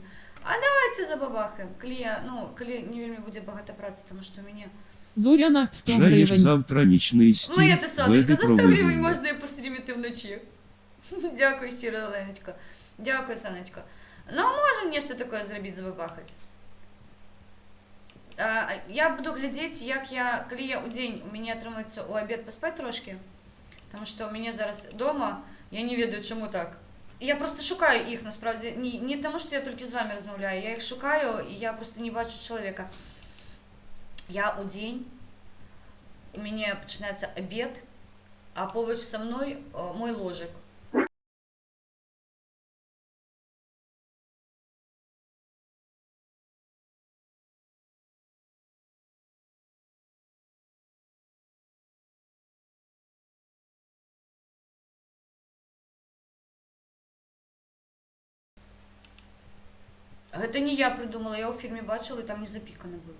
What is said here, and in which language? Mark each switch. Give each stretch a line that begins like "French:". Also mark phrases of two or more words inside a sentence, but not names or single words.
Ukrainian: А давайте забабахаємо, коли не вельми буде багато праці, тому що у мене... Зоряна, 100 гривень. Жариш завтра нічний стрім. Моя ти сонечко, за 100 гривень можна і пострімити вночі. Дякую щиро, Оленочко. Дякую, Санечко. Можемо нечто таке зробити, забабахати.
Belarusian: Я буду глядзець, як я, калі я у дзень у мяне атрымаецца у абед паспаць трошки,
Russian: потому что
Belarusian: у мяне зараз дома, я не ведаю чаму так. Я просто шукаю іх насправді, не тому что я толькі з вами размаўляю, я іх шукаю і я просто не бачу чалавека. Я у дзень, у мяне пачынаецца абед, а побач са мной мой ложак. Гэта не я придумала, я ў фільме бачила, і там не запікана было.